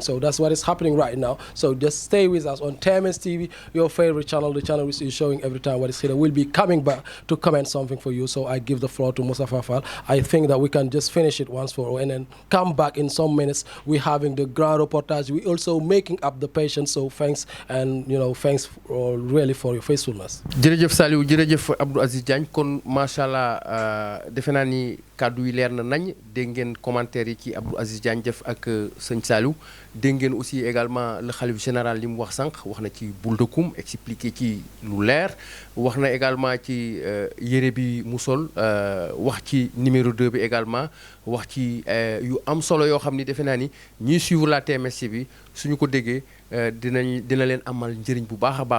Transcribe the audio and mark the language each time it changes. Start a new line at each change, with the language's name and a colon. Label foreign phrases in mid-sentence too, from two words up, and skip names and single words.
English: So that's what is happening right now. So just stay with us on TMS TV, your favorite channel, the channel which is showing every time what is here. We'll be coming back to comment something for you. So I give the floor to Mustafa Fall. I think that we can just finish it once for all and then come back in some minutes. We're having the grand reportage. We're also making up the patients. So thanks, and thanks really for your faithfulness.
Wolof: jërëjëf Saliou, jërëjëf Abdou Aziz Diagne, kon macha allah defe naa ni kàddu yi leer na nañ, dégg ngeen commentaire yi ci Abdou Aziz Diagne def ak sëñ Saliou, dégg ngeen
French: aussi également le khalife général
Wolof: li mu wax sànq, wax na ci boule de koum, expliqué ci lu leer, wax na également ci yére bi mu sol, wax ci numéro 2 bi également, wax ci yu am solo yoo xam ni defe naa ni ñiy suivre la TMS bi suñu ko déggee dina leen amal njëriñ bu baax a baax.